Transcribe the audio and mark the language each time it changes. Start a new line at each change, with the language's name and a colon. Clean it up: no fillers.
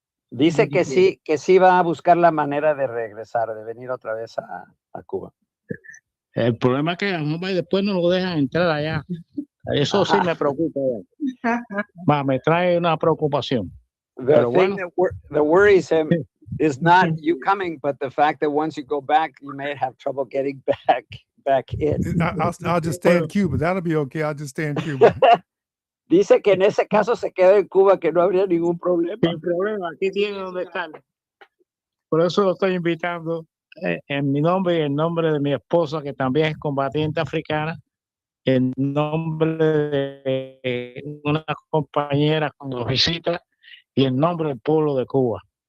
Spanish: Dice que sí va a buscar la manera de regresar, de venir otra vez a Cuba. el problema es que a lo mejor después no lo dejan entrar allá. Eso sí me preocupa. Me trae una preocupación.
English: The
Spanish: Pero
English: thing
Spanish: bueno.
English: that worries him is not you coming, but the fact that once you go back, you may have trouble getting back in. I'll just stay in Cuba. That'll be okay. I'll just stay in Cuba.
Spanish: Dice que en ese caso se queda en Cuba, que no habría ningún problema. Sin problema, aquí tiene donde estar. Por eso lo estoy invitando en mi nombre y en nombre de mi esposa, que también es combatiente africana, en nombre de una compañera que nos visita y en nombre del pueblo de Cuba.